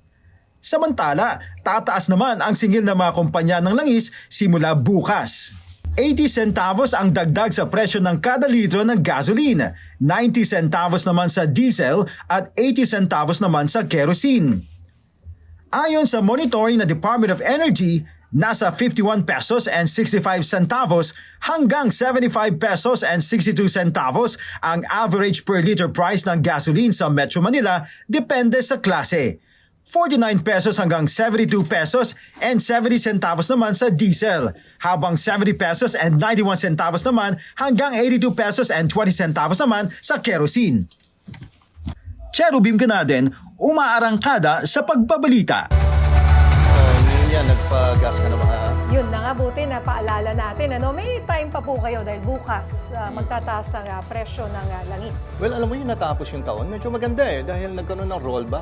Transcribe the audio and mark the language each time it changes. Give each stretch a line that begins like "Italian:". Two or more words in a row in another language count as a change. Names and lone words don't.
Filipino: Samantala, tataas naman ang singil ng mga kumpanya ng langis simula bukas. 80 centavos ang dagdag sa presyo ng kada litro ng gasoline, 90 centavos naman sa diesel at 80 centavos naman sa kerosene. Ayon sa monitoring ng Department of Energy, nasa 51 pesos and 65 centavos hanggang 75 pesos and 62 centavos ang average per liter price ng gasoline sa Metro Manila depende sa klase. 49 pesos hanggang 72 pesos and 70 centavos naman sa diesel, habang 70 pesos and 91 centavos naman hanggang 82 pesos and 20 centavos naman sa kerosene. Cherubim Ganaden, umaarangkada sa pagbabalita. Ninya, nagpa-gas ka na mga... Yun na nga, buti na paalala natin. May time pa po kayo dahil bukas magtataas ang presyo ng langis. Well, alam mo yung natapos yung taon, medyo maganda dahil nagkaroon ng rollback.